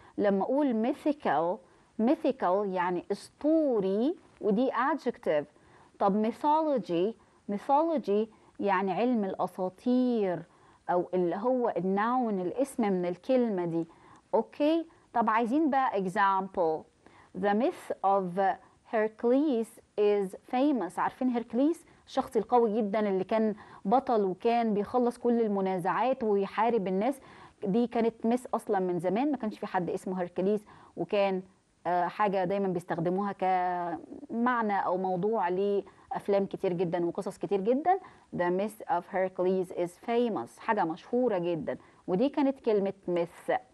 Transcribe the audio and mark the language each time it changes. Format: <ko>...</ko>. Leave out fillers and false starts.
<ar>لما اقول mythical يعني اسطوري ودي adjective. طب mythology يعني علم الأساطير، أو اللي هو الناون الاسم من الكلمة دي. أوكي. طب عايزين بقى example.</ar> <en>The myth of Hercules is famous.</en> <ar>عارفين هيركليس؟ الشخص القوي جدا اللي كان بطل وكان بيخلص كل المنازعات ويحارب الناس. دي كانت مس أصلا من زمان، ما كانش في حد اسمه هيركليس، وكان حاجة دايما بيستخدموها كمعنى أو موضوع لأفلام كتير جدا وقصص كتير جدا.</ar> <en>The myth of Hercules is famous،</en> <ar>حاجة مشهورة جدا، ودي كانت كلمة myth.</ar>